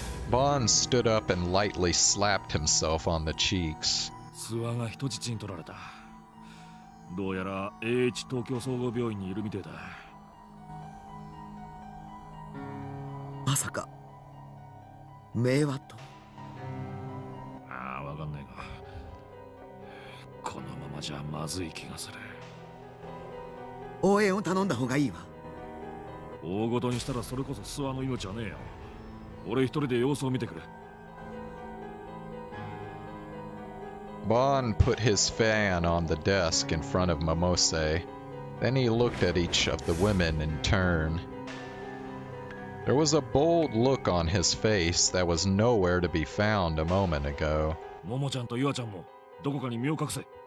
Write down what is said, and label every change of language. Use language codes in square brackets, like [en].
[en] Bond stood up and lightly slapped himself on the cheeks. [ja] 諏訪が人質に取られた。どうやら AH 東京総合病院にいるみてえだ。まさか名和と？ああ、わかんないが、このままじゃまずい気がする。応援を頼んだ方がいいわ。大ごとにしたらそれこそ諏訪の命はねえよ。俺一人で様子を見てくる。 [en] Bond put his fan on the desk in front of Momose. Then he looked at each of the women in turn. There was a bold look on his face that was nowhere to be found a moment ago. [ja] ももちゃんとゆあちゃんもどこかに身を隠せ。